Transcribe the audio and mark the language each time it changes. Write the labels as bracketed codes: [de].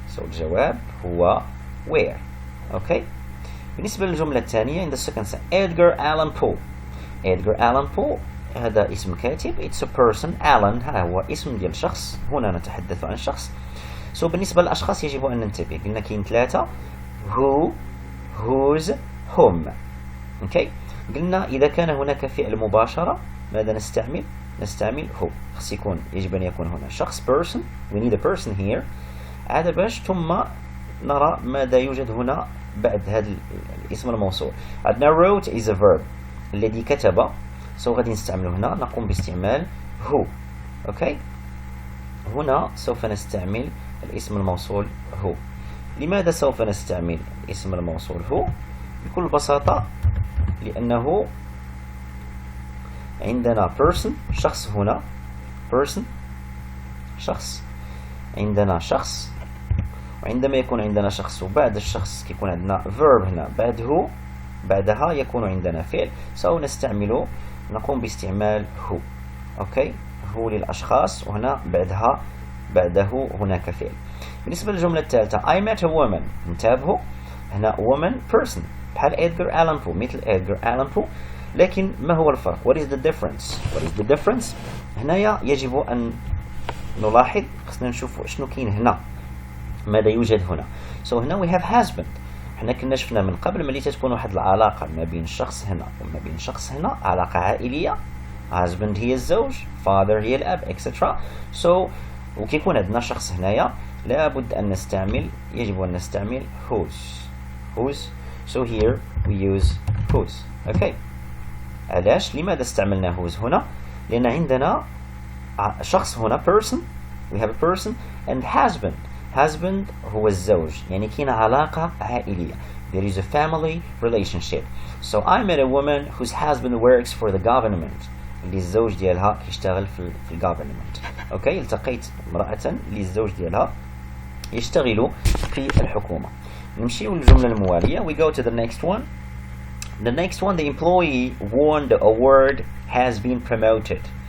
[ar] So الجواب هو where. [en] Okay. [ar] بالنسبة للجملة الثانية [en] in the second sentence Edgar Allan Poe. [ar] Edgar Allan Poe هذا اسم كاتب. [en] It's a person. [ar] Allan ها هو اسم ديال شخص. هنا نتحدث عن شخص. So بالنسبة للأشخاص يجب أن ننتبه. قلنا كاين 3 who, whose, whom. [en] Okay. [ar] قلنا إذا كان هناك فعل مباشرة ماذا نستعمل who. يجب أن يكون هنا شخص person. [en] We need a person here. [ar] عاد باش ثم نرى ماذا يوجد هنا بعد هذا الاسم الموصول. عندنا wrote is a verb الذي كتب. So غادي نستعمله هنا نقوم باستعمال who. [en] Okay. [ar] هنا سوف نستعمل الاسم الموصول who. لماذا سوف نستعمل الاسم الموصول who؟ بكل بساطة لأنه عندنا person شخص هنا person شخص عندنا شخص وعندما يكون عندنا شخص وبعد الشخص كيكون عندنا verb هنا بعدها يكون عندنا فعل سو نستعمله نقوم باستعمال who. أوكي هو للأشخاص وهنا بعده هناك فعل. بالنسبة للجملة الثالثة [en] I met a woman. [ar] انتبهوا هنا woman person بحال Edgar Allan Poe مثل Edgar Allan Poe. لكن ما هو الفرق؟ [en] What is the difference؟ [ar] هنايا يجب أن نلاحظ خصنا نشوف شنو كاين هنا ماذا يوجد هنا. [en] So هنا we have husband. [ar] حنا كنا شفنا من قبل ملي تكون واحد العلاقة ما بين شخص هنا وما بين شخص هنا علاقة عائلية husband هي الزوج father هي الأب etc. So وكيكون عندنا شخص هنايا لابد أن يجب أن نستعمل whose. [en] So here we use whose. Okay. [ar] علاش لماذا استعملنا whose هنا؟ لأن عندنا شخص هنا person [en] we have a person and husband. [ar] husband هو الزوج يعني كاين علاقة عائلية. [en] There is a family relationship. So I met a woman whose husband works for the government. [ar] اللي الزوج ديالها كيشتغل في الجوفرمنت. اوكي التقيت امرأة اللي الزوج ديالها يشتغل في الحكومة. نمشيو للجملة الموالية. [en] We go to the next one. The next one, the employee won the award has been promoted.